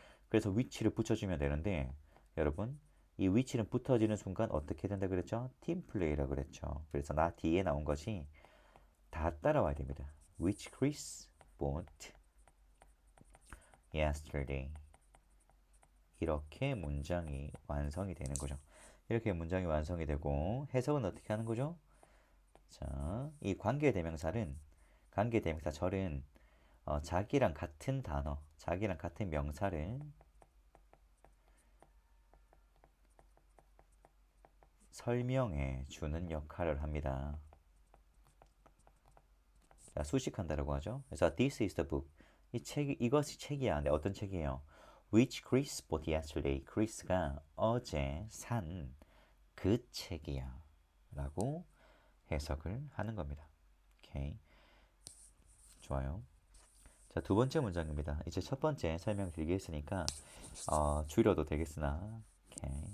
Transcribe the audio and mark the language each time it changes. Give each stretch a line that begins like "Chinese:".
Korean: 그래서 which를 붙여주면 되는데 여러분 이 which는 붙어지는 순간 어떻게 된다 그랬죠? 팀플레이라고 그랬죠. 그래서 나 뒤에 나온 것이 다 따라와야 됩니다.
English: Which Chris bought yesterday.
Korean: 이렇게 문장이 완성이 되는 거죠. 이렇게 문장이 완성이 되고 해석은 어떻게 하는 거죠? 자, 이 관계대명사 절은 자기랑 같은 단어, 자기랑 같은 명사를 설명해 주는 역할을 합니다. 자, 수식한다라고 하죠.
English: 그래서 this is the book.
Korean: 이것이 책이야. 근데 어떤 책이에요?
English: Which Chris bought yesterday.
Korean: Chris가 어제 산 그 책이야. 라고 해석을 하는 겁니다. 오케이. 좋아요. 자, 두 번째 문장입니다. 이제 첫 번째 설명 길게 했으니까 줄여도 되겠으나 오케이.